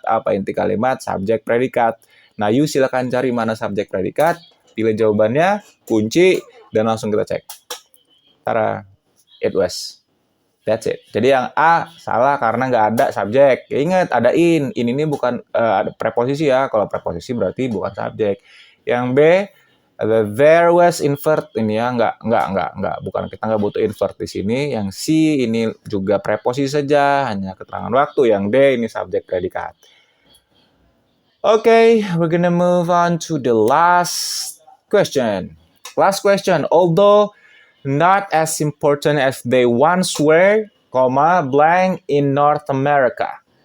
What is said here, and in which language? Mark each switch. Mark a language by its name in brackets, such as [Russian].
[Indonesian] Apa inti kalimat? Subjek, predikat. Nah, you silakan cari mana subjek, predikat, pilih jawabannya, kunci, dan langsung kita cek. [English] Tara, it was. That's it. [Indonesian] Jadi yang A salah karena nggak ada subjek. Ingat, ada in. In ini bukan ada preposisi ya. Kalau preposisi berarti bukan subjek. Yang B, the there was invert. Ini ya, nggak. Bukan, kita nggak butuh invert di sini. Yang C ini juga preposisi saja, hanya keterangan waktu. Yang D ini subjek predikat. [English] Okay, we're gonna move on to the last question. Last question, although not as important as they once were, blank in North America.